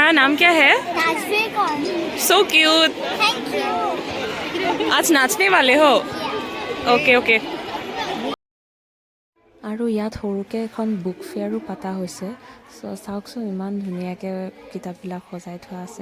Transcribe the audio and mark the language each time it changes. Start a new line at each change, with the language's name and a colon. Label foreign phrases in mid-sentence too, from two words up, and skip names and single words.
Hindi: नाम क्या है? राजवीर कौन?
English: so cute. thank you.
Hindi: आज नाचने वाले हो?
English: okay okay.
Assamese: আৰু ইয়াত সৰুকৈ এখন
English: book fair
Assamese: পতা হৈছে. চ' চাওকচোন ইমান ধুনীয়াকৈ কিতাপবিলাক সজাই থোৱা আছে.